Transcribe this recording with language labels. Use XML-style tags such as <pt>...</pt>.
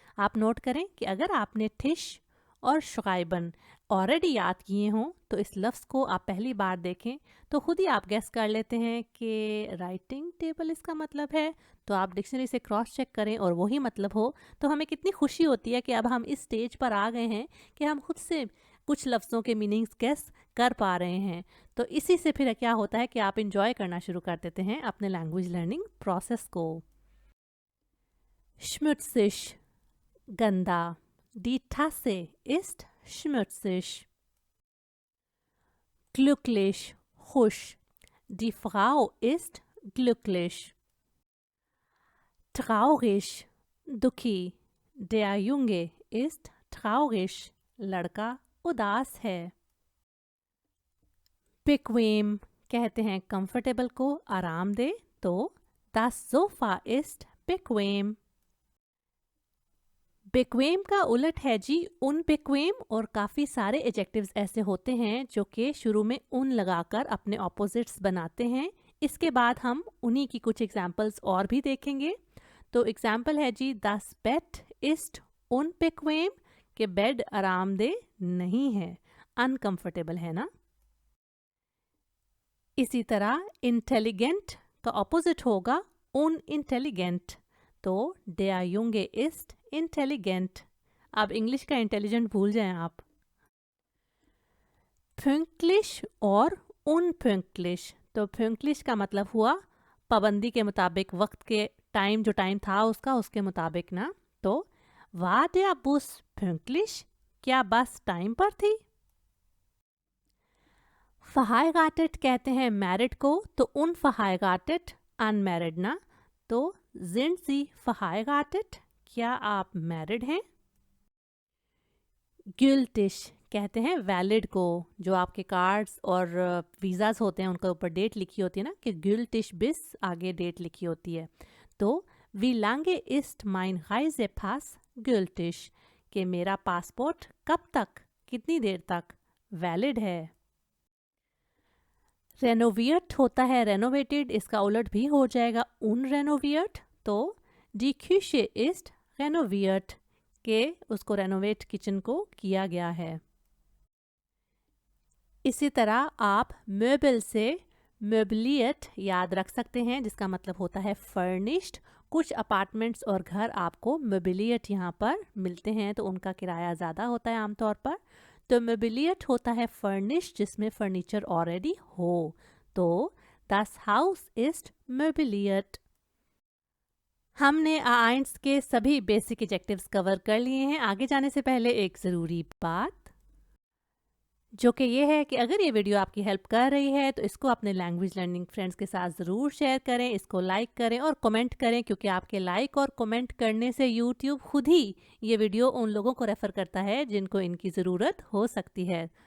<hi>आप नोट करें कि अगर आपने टिश और श्राइबन ऑलरेडी याद किए हों तो इस लफ्ज़ को आप पहली बार देखें तो खुद ही आप गेस कर लेते हैं कि राइटिंग टेबल इसका मतलब है, तो आप डिक्शनरी से क्रॉस चेक करें और वही मतलब हो तो हमें कितनी खुशी होती है कि अब हम इस स्टेज पर आ गए हैं कि हम खुद से कुछ लफ्ज़ों के मीनिंग्स गेस कर पा रहे हैं। तो इसी से फिर क्या होता है कि आप इंजॉय करना शुरू कर देते हैं अपने लैंग्वेज लर्निंग प्रोसेस को।</hi> <de>schmutzig</de> <hi>गंदा,</hi> <de>die Tasse ist schmutzig। glücklich</de> <hi>खुश,</hi> <de>die Frau ist glücklich। traurig</de> <hi>दुखी,</hi> <de>der Junge ist traurig,</de> <hi>लड़का उदास है। bequem कहते हैं कंफर्टेबल को आरामदेह, तो</hi> <de>das Sofa ist bequem।</de> <hi>बेक्वेम का उलट है जी उनबेक्वेम, और काफ़ी सारे एडजेक्टिव्स ऐसे होते हैं जो कि शुरू में उन लगाकर अपने ऑपोजिट्स बनाते हैं। इसके बाद हम उन्हीं की कुछ एग्जांपल्स और भी देखेंगे। तो एग्जांपल है जी</hi> <de>das Bett ist unbequem,</de> <hi>कि बेड आरामदेह नहीं है, अनकंफर्टेबल है ना। इसी तरह इंटेलिजेंट का ऑपोजिट होगा unintelligent, तो</hi> <de>der Junge ist intelligent।</de> <hi>अब इंग्लिश का इंटेलिजेंट भूल जाएं आप।</hi> <de>pünktlich और unpünktlich।</de> <hi>तो pünktlich का मतलब हुआ पाबंदी के मुताबिक, वक्त के टाइम, जो टाइम था उसका, उसके मुताबिक ना।</hi> <de>तो war der Bus pünktlich?</de> <hi>क्या बस टाइम पर थी? verheiratet कहते हैं मैरिड को, तो unverheiratet अनमैरिड ना।</hi> <de>तो sind Sie verheiratet?</de> <hi>क्या आप मैरिड हैं? gültig कहते हैं वैलिड को, जो आपके कार्ड्स और वीज़ाज होते हैं उनके ऊपर डेट लिखी होती है ना, कि</hi> <de>gültig bis</de> <hi>आगे डेट लिखी होती है।</hi> <de>तो wie lange ist mein Reisepass gültig?</de> <hi>कि मेरा पासपोर्ट कब तक, कितनी देर तक वैलिड है। रेनोवेट होता है रेनोवेटेड, इसका उलट भी हो जाएगा unrenoviert। तो</hi> <de>die Küche ist renoviert,</de> <hi>के उसको रेनोवेट किचन को किया गया है। इसी तरह आप möbel से möbliert याद रख सकते हैं, जिसका मतलब होता है furnished। कुछ अपार्टमेंट्स और घर आपको möbliert यहाँ पर मिलते हैं, तो उनका किराया ज़्यादा होता है आमतौर पर। तो möbliert होता है furnished, जिसमें फर्नीचर ऑलरेडी हो।</hi> <de>तो das Haus ist möbliert।</de> <hi>हमने A1 के सभी बेसिक एडजेक्टिव्स कवर कर लिए हैं। आगे जाने से पहले एक ज़रूरी बात, जो कि ये है कि अगर ये वीडियो आपकी हेल्प कर रही है तो इसको अपने लैंग्वेज लर्निंग फ्रेंड्स के साथ ज़रूर शेयर करें, इसको लाइक करें और कमेंट करें, क्योंकि आपके लाइक और कमेंट करने से यूट्यूब खुद ही ये वीडियो उन लोगों को रेफ़र करता है जिनको इनकी ज़रूरत हो सकती है।</hi>